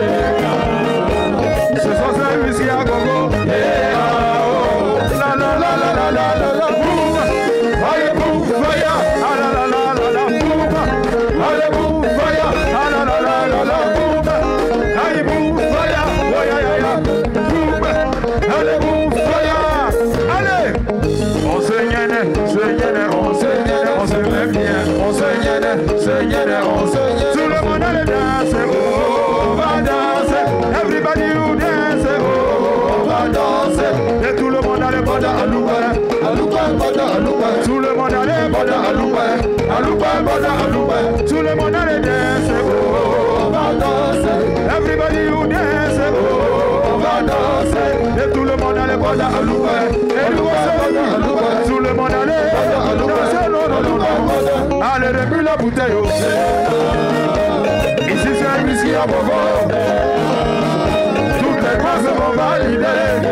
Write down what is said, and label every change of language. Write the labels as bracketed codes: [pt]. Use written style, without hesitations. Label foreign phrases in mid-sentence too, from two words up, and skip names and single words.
[fr] Ce soir c'est un whisky à gogo. La la la la la la la la boum. Allez boum, fire. Ah la la la la la boum. Allez boum, fire. Ah la la la la la boum. Allez boum, fire. Oh ya ya ya. Boum. Allez boum, fire. Allez. On se gêne, on se met bien. On se gêne, on se gêne. Tout le monde a le danse, oh, on va danser. [en] Everybody who dance, [fr] oh, on va danser. Et tout le monde a le bada à louper, bada à louper. Tout le monde a le bada à louper, bada à louper. Tout le monde a le dance, oh, on va danser. [en] Everybody who dance, [fr] oh, on va danser. Et tout le monde a le bada à louper, tout le monde a le bada à louper. Allez, remue la bouteille, oh. Ici c'est un whisky à bobo. Toutes les classes vont valider.